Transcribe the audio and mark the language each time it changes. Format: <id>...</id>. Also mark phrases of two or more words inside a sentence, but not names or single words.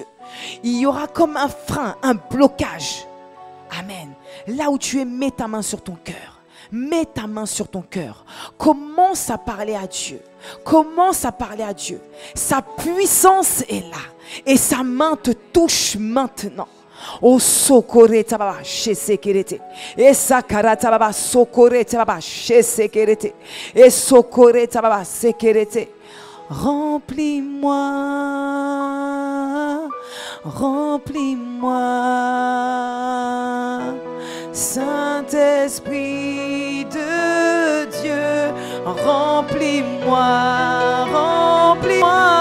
<fr>Il y aura comme un frein, un blocage. Amen. Là où tu es, mets ta main sur ton cœur. Mets ta main sur ton cœur. Commence à parler à Dieu. Commence à parler à Dieu. Sa puissance est là. Et sa main te touche maintenant. Oh sokore tababa shesekerete. Et sakara tababa sokore tababa shesekerete. Et sokore tababa sekerete. Remplis-moi, remplis-moi, Saint-Esprit de Dieu, remplis-moi, remplis-moi,</fr>